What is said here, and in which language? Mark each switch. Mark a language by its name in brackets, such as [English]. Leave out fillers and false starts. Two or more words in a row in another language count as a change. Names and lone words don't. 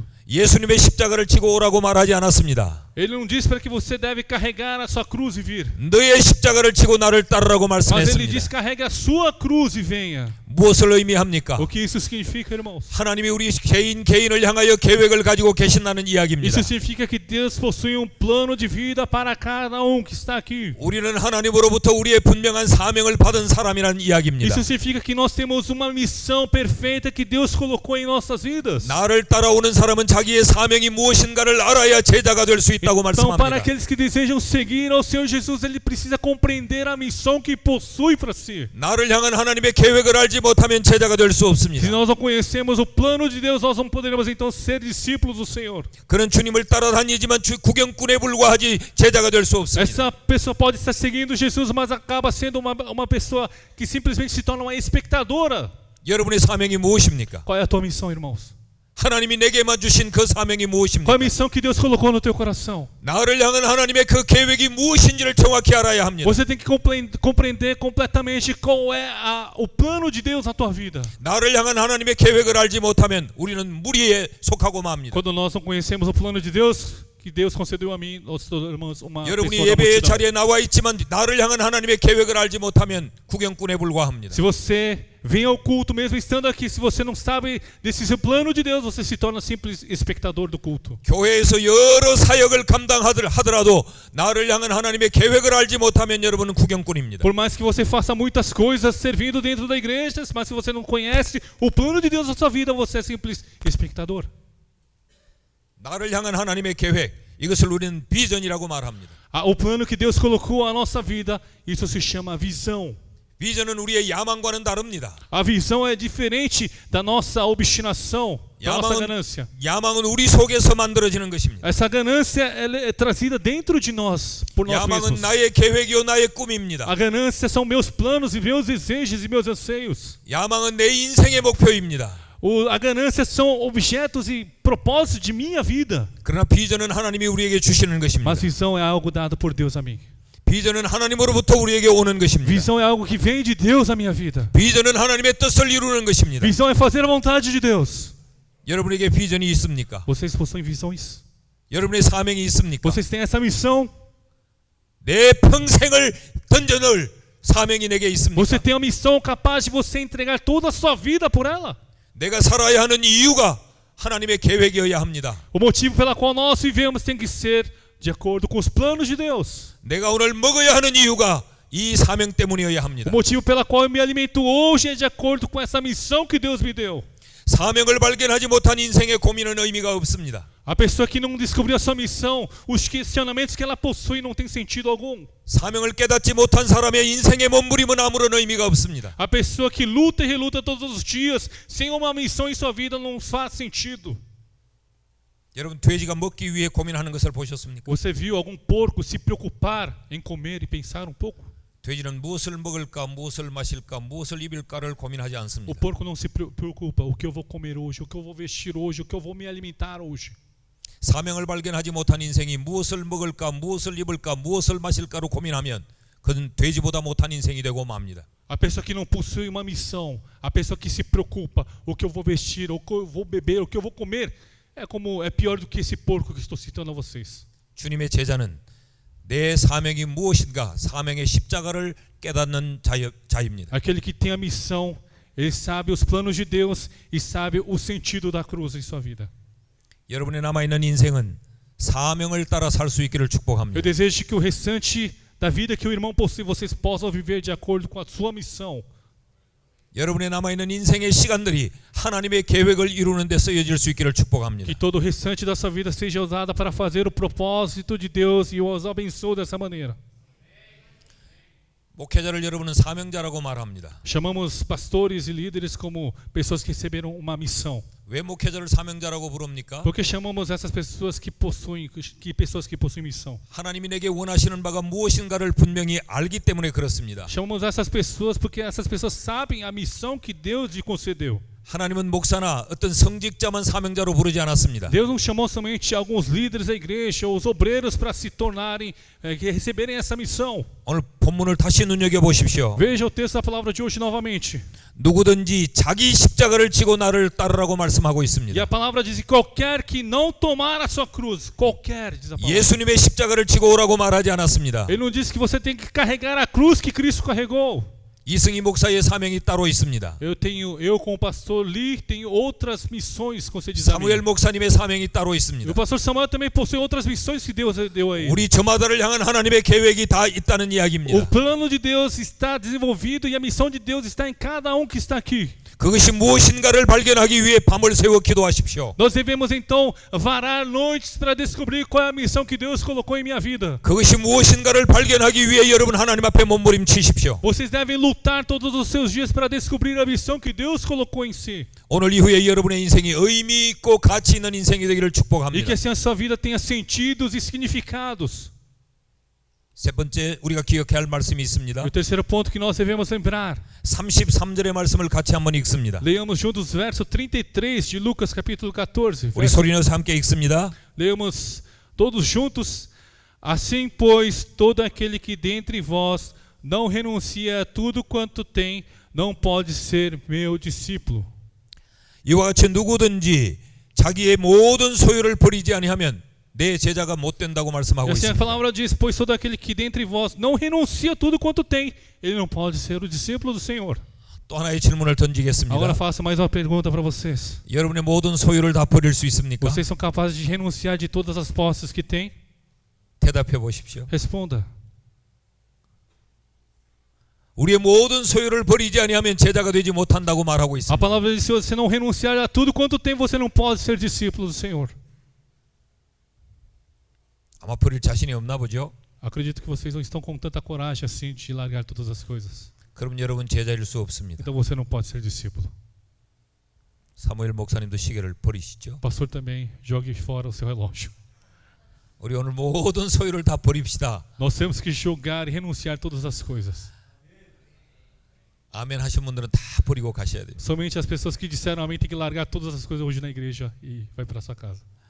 [Korean] 예수님의 십자가를 지고 오라고 말하지 않았습니다. [Portuguese] Ele não diz para que você deve carregar a sua cruz e vir. [Korean] 너의 십자가를 지고 나를 따르라고 [Portuguese] Mas ele diz: [Korean] 말씀했습니다. [Portuguese] carregue a sua cruz e venha. [Korean] 무엇을 의미합니까? [Portuguese] O que isso significa, irmãos? [Korean] 하나님이 우리 개인을 향하여 계획을 가지고 계신다는 이야기입니다. [Portuguese] Isso significa que Deus possui um plano de vida para cada que está aqui. [Korean] 우리는 하나님으로부터 우리의 분명한 사명을 받은 사람이라는 이야기입니다. [Portuguese] Isso significa que nós temos uma missão perfeita que Deus colocou em nossas vidas. [Korean] 나를 따라오는 사람은 자기의 사명이 무엇인가를 알아야 제자가 될 수 있다고 [Portuguese] Então, para [Korean] 말씀합니다. [Portuguese] aqueles que desejam seguir ao Senhor Jesus, ele precisa compreender a missão que possui para si. [Korean] 나를 향한 하나님의 계획을 알지 못하면 제자가 될 수 [Portuguese] Se [Korean] 없습니다. [Portuguese] nós não conhecemos o plano de Deus, nós não poderemos então ser discípulos do Senhor. [Korean] 그는 주님을 따라다니지만 구경꾼에 불과하지 제자가 될 수 없습니다. [Portuguese] Essa pessoa pode estar seguindo Jesus, mas acaba sendo uma pessoa que simplesmente se torna uma espectadora. [Korean] 여러분의 사명이 무엇입니까? [Portuguese] Qual é a tua missão, irmãos? [Korean] 하나님이 내게만 주신 그 사명이 [Portuguese] Qual é [Korean] 무엇입니까? [Portuguese] a missão que Deus colocou no teu coração? [Korean] 나를 향한 하나님의 그 계획이 무엇인지를 정확히 알아야 합니다. [Portuguese] Você tem que compreender completamente qual é o plano de Deus na tua vida. [Korean] 나를 향한 하나님의 계획을 알지 못하면 우리는 무리에 속하고 맙니다. [Portuguese] Quando nós não conhecemos o plano de Deus que que Deus concedeu a mim, os irmãos, uma [Korean] 여러분이 [Portuguese] pessoa da [Korean] 예배의 [Portuguese] multidão. [Korean] 자리에 나와 있지만 나를 향한 하나님의 계획을 알지 못하면 구경꾼에 불과합니다. [Portuguese] Se você vem ao culto mesmo estando aqui, se você não sabe desse seu plano de Deus, você se torna simples espectador do culto. [Korean] 교회에서 여러 사역을 감당하더라도 나를 향한 하나님의 계획을 알지 못하면 여러분은 구경꾼입니다. [Portuguese] Por mais que você faça muitas coisas servindo dentro da igreja, mas se você não conhece o plano de Deus na sua vida, você é simples espectador. [Korean] 나를 향한 하나님의 계획, 이것을 우리는 비전이라고 말합니다. [Portuguese] O plano que Deus colocou à nossa vida, isso se chama visão. [Korean] 비전은 우리의 야망과는 다릅니다. [Portuguese] A visão é diferente da nossa obstinação, da nossa ganância. [Korean] 야망은 우리 속에서 만들어지는 것입니다. [Portuguese] Essa ganância ela é trazida dentro de nós, por nós [Korean] 야망은 [Portuguese] mesmos. [Korean] 나의 계획이요 나의 꿈입니다. [Portuguese] A ganância são meus planos e meus desejos e meus anseios. [Korean] 야망은 내 인생의 목표입니다. [Portuguese] A ganância são objetos e propósitos de minha vida. [Korean] 그러나 비전은 하나님이 우리에게 주시는 것입니다. [Portuguese] Mas visão é algo dado por Deus a mim. [Korean] 비전은 하나님으로부터 우리에게 오는 것입니다. [Portuguese] Visão é algo que vem de Deus à minha vida. [Korean] 비전은 하나님의 뜻을 이루는 것입니다. [Portuguese] Visão é fazer a vontade de Deus. [Korean] 여러분에게 비전이 있습니까? [Portuguese] Vocês possuem visões? [Korean] 여러분의 사명이 있습니까? [Portuguese] Vocês têm essa missão? [Korean] 내 평생을 던져넣을 사명이 내게 있습니까? [Portuguese] Você tem uma missão capaz de você entregar toda a sua vida por ela? [Korean] 내가 살아야 하는 이유가 하나님의 계획이어야 합니다. [Portuguese] O motivo pela qual nós vivemos tem que ser de acordo com os planos de Deus. [Korean] 내가 오늘 먹어야 하는 이유가 이 사명 때문이어야 합니다. [Portuguese] O motivo pela qual eu me alimento hoje é de acordo com essa missão que Deus me deu. [Korean] 사명을 발견하지 못한 인생의 고민은 의미가 없습니다. [Portuguese] A pessoa que não descobriu a sua missão, os questionamentos que ela possui não tem sentido algum. [Korean] 사명을 깨닫지 못한 사람의 인생의 몸부림은 아무런 의미가 없습니다. [Portuguese] A pessoa que luta e reluta todos os dias sem uma missão em sua vida não faz sentido. [Korean] 여러분 돼지가 먹기 위해 고민하는 것을 보셨습니까? [Portuguese] Você viu algum porco se preocupar em comer e pensar um pouco? [Korean] 돼지는 무엇을 먹을까, 무엇을 마실까, 무엇을 입을까를 고민하지 [Portuguese] O [Korean] 않습니다. [Portuguese] porco não se preocupa o que eu vou comer hoje, o que eu vou vestir hoje, o que eu vou me alimentar hoje. [Korean] 사명을 발견하지 못한 인생이 무엇을 먹을까, 무엇을 입을까, 무엇을 마실까로 고민하면 그는 돼지보다 못한 인생이 되고 맙니다. [Portuguese] A pessoa que não possui uma missão, a pessoa que se preocupa o que eu vou vestir, o que eu vou beber, o que eu vou comer, é pior do que esse porco que estou citando a vocês. [Korean] 주님의 제자는 내 사명이 무엇인가, 사명의 십자가를 깨닫는 자입니다. [Portuguese] Aquele que tem a missão, ele sabe os planos de Deus e sabe o sentido da cruz em sua vida. [Korean] 여러분의 남아있는 인생은 사명을 따라 살 수 있기를 [Portuguese] Eu [Korean] 축복합니다. [Portuguese] desejo que o restante da vida que o irmão possui, vocês possam viver de acordo com a sua missão. [Korean] 여러분의 남아있는 인생의 시간들이 하나님의 계획을 이루는 데 쓰여질 수 있기를 축복합니다. [Portuguese] Que todo o restante da sua vida seja usada para fazer o propósito de Deus e os abençoe dessa maneira. [Korean] 목회자를 여러분은 사명자라고 말합니다. [Portuguese] Chamamos pastores e líderes como pessoas que receberam uma missão. [Korean] 왜 목회자를 사명자라고 부릅니까? [Portuguese] Por que chamamos essas pessoas que possuem missão? [Korean] 하나님이 내게 원하시는 바가 무엇인가를 분명히 알기 때문에 그렇습니다. [Portuguese] Chamamos essas pessoas porque essas pessoas sabem a missão que Deus lhe concedeu. [Korean] 하나님은 목사나 어떤 성직자만 사명자로 부르지 않았습니다. [Portuguese] Deus não chamou somente alguns líderes da igreja ou os obreiros para se tornarem, que receberem essa missão. [Korean] 오늘 본문을 다시 눈여겨보십시오. [Portuguese] Veja o texto da palavra de hoje novamente. [Korean] 누구든지 자기 십자가를 지고 나를 따르라고 말씀하고 [Portuguese] E [Korean] 있습니다. [Portuguese] a palavra diz: qualquer que não tomar a sua cruz, qualquer, diz a palavra. [Korean] 예수님의 십자가를 지고 오라고 말하지 않았습니다. [Portuguese] Ele não disse que você tem que carregar a cruz que Cristo carregou. [Korean] 이승희 목사의 사명이 따로 있습니다. [Portuguese] Eu como pastor Lee tenho outras missões concedidas a mim. [Korean] 사무엘 목사님의 사명이 따로 [Portuguese] E [Korean] 있습니다. [Portuguese] o pastor Samuel também possui outras missões que Deus deu a ele. [Korean] 우리 저마다를 향한 하나님의 계획이 다 있다는 [Portuguese] O [Korean] 이야기입니다. [Portuguese] plano de Deus está desenvolvido e a missão de Deus está em cada um que está aqui. [Korean] 그것이 무엇인가를 발견하기 위해 밤을 새워 기도하십시오. [Portuguese] Nós devemos então varar noites para descobrir qual é a missão que Deus colocou em minha vida. [Korean] 그것이 무엇인가를 발견하기 위해 여러분 하나님 앞에 몸부림치십시오. [Portuguese] Vocês devem lutar todos os seus dias para descobrir a missão que Deus colocou em si. [Korean] 오늘 이후에 여러분의 인생이 의미 있고 가치 있는 인생이 되기를 [Portuguese] E que [Korean] 축복합니다. [Portuguese] assim a sua vida tenha sentidos e significados. [Korean] 세 번째 우리가 기억해야 할 말씀이 있습니다. [Portuguese] E o terceiro ponto que nós devemos lembrar. [Korean] 33절의 말씀을 같이 한번 읽습니다. [Portuguese] Leamos juntos o verso 33 de Lucas capítulo 14. [Korean] 우리 소리내서 함께 읽습니다. [Portuguese] Leamos todos juntos. Assim, pois, todo aquele que dentre vós não renuncia a tudo quanto tem, não pode ser meu discípulo. [Korean] 이와 같이 누구든지 자기의 모든 소유를 버리지 아니하면 내 제자가 못 된다고 [Portuguese] E [Korean] 말씀하고 [Portuguese] assim a [Korean] 있습니다. [Portuguese] palavra diz: pois todo aquele que dentre vós não renuncia a tudo quanto tem, ele não pode ser o discípulo do Senhor. [Korean] 또 하나의 질문을 던지겠습니다. [Portuguese] Agora faço mais uma pergunta para vocês. [Korean] 여러분의 모든 소유를 다 버릴 수 있습니까? [Portuguese] Vocês são capazes de renunciar de todas as posses que têm? [Korean] 대답해 보십시오. [Portuguese] Responda. [Korean] 우리의 모든 소유를 버리지 아니하면 제자가 되지 못한다고 말하고 [Portuguese] A [Korean] 있습니다. [Portuguese] palavra diz: se você não renunciar a tudo quanto tem, você não pode ser discípulo do Senhor. [Korean] 아마 버릴 자신이 없나 보죠? [Portuguese] Acredito que vocês não estão com tanta coragem assim de largar todas as coisas. [Korean] 그럼 여러분 제자일 수 없습니다. [Portuguese] Então você não pode ser discípulo. [Korean] 사무엘 목사님도 시계를 버리시죠. [Portuguese] O pastor também jogue fora o seu relógio. [Korean] 우리 오늘 모든 소유를 다 버립시다. [Portuguese] Nós temos que jogar e renunciar todas as coisas. [Korean] 아멘 하신 분들은 다 버리고 가셔야 돼요. [Portuguese] Somente as pessoas que disseram amém têm que largar todas as coisas hoje na igreja e vai para sua casa.